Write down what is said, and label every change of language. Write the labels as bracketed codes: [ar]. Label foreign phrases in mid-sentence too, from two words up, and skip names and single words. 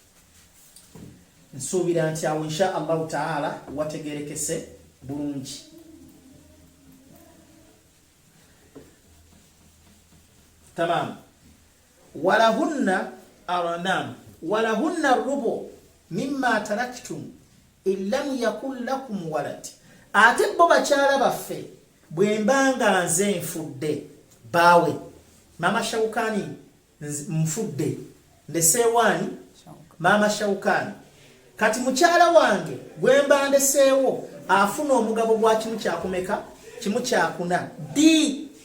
[lg] nsuubira nti awo [ar] إن شاء الله تعالى [lg] wategeerekese bulungi [ar] تمام ولهن الربع مما تركتم إن لم يكن لكم ولد [lg] ate bo bakyala baffe bwe mbanga nze nfudde bawe mama Shaukani mfudde ndeseewani mama Shaukani kati mukyala wange bwe mba ndeseewo afuna omugabo gwa kimu kyakumeka kimu kyakuna di